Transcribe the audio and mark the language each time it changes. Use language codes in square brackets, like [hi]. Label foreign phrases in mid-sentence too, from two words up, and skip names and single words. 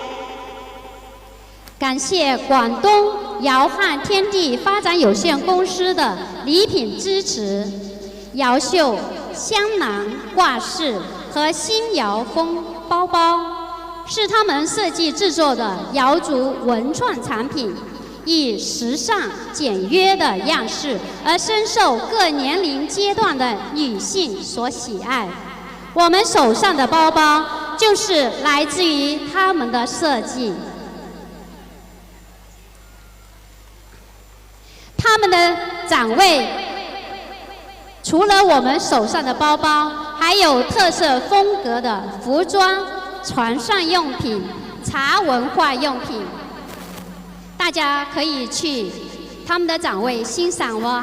[zh] 感謝廣東瑤漢天地發展有限公司的禮品支持，瑤繡、香囊、掛飾和新瑤風包包。是他們設計製作的瑤族文創產品，以時尚簡約的樣式而深受各年齡階段的女性所喜愛。我們手上的包包就是來自於他們的設計。他們的展位除了我們手上的包包，還有特色風格的服裝、船上用品、茶文化用品，大家可以去他們的展位欣賞哦。